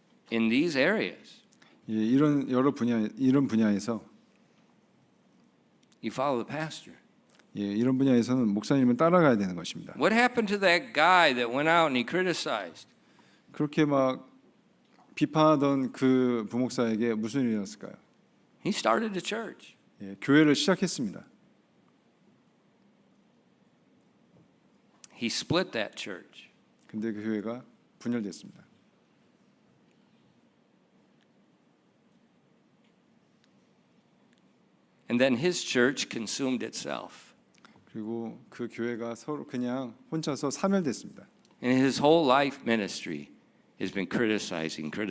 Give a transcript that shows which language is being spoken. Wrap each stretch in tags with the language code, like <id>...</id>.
<en>In these areas,</en> <ko>예, 이런 이런 분야에서</ko> <en>you follow the pastor.</en> <ko>예, 이런 분야에서는 목사님은 따라가야 되는 것입니다.</ko> <en>What happened to that guy that went out and he criticized?</en> <ko>그렇게 막 비판하던 그 부목사에게 무슨 일이 일어났을까요?</ko> <en>He started a church.</en> <ko>예, 교회를 시작했습니다.</ko> <en>He split that church.</en> <ko>근데 그 교회가 분열됐습니다.</ko> <en>And then his church consumed itself.</en> <ko>그리고 그 교회가 서로 그냥 혼자서 사멸됐습니다.</ko> <en>And his whole life ministry has been criticizing.</en>